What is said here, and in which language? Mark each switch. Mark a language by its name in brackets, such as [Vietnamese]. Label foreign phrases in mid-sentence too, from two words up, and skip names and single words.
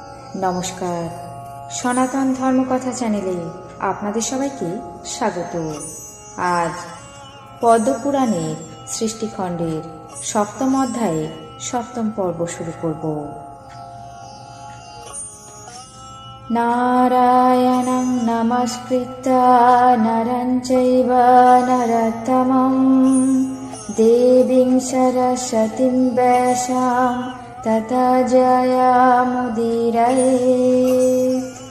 [Bangla] নমস্কার, সনাতন ধর্মকথা চ্যানেলে আপনাদের সবাইকে স্বাগত। আজ পদ্মপুরাণের সৃষ্টিখণ্ডের সপ্তম অধ্যায়ে সপ্তম পর্ব শুরু করব। [Sanskrit] নারায়ণং নমস্কৃত্য নরং চৈব নরোত্তমং দেবীং সরস্বতীং ব্যাসাং ততো জয়মুদীরয়েৎ।